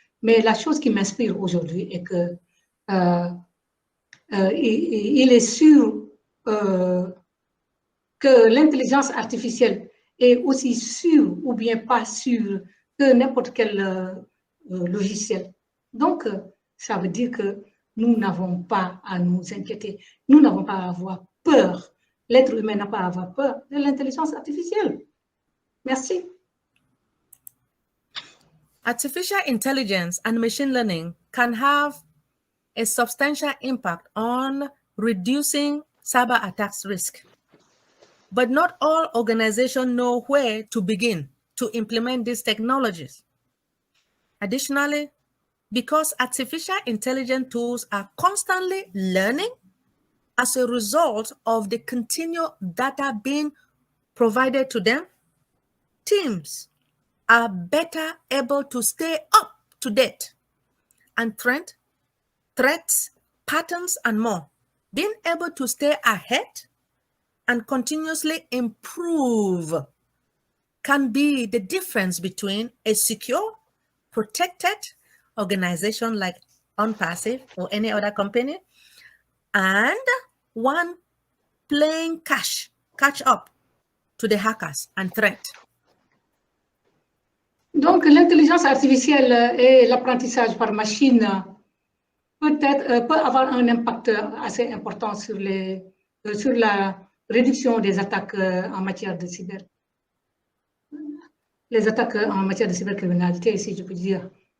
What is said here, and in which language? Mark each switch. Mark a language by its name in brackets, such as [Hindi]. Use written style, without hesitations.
[French] Mais la chose qui m'inspire aujourd'hui est que il est sûr que l'intelligence artificielle est aussi sûre ou bien pas sûre que n'importe quel logiciel. Donc, ça veut dire que nous n'avons pas à nous inquiéter. Nous n'avons pas à avoir peur. L'être humain n'a pas à avoir peur de l'intelligence artificielle. Merci. [English] Artificial intelligence and machine learning can have a substantial impact on reducing cyber attacks risk. But not all organizations know where to begin to implement these technologies. Additionally, because artificial intelligence tools are constantly learning as a result of the continual data being provided to them, teams are better able to stay up to date and threats, patterns, and more. Being able to stay ahead and continuously improve can be the difference between a secure, protected organization like OnPassive or any other company and one playing catch up to the hackers and threat. [French] Donc, l'intelligence artificielle et l'apprentissage par machine peut avoir un impact assez important sur la réduction des attaques en matière de cybercriminalité, si je peux dire.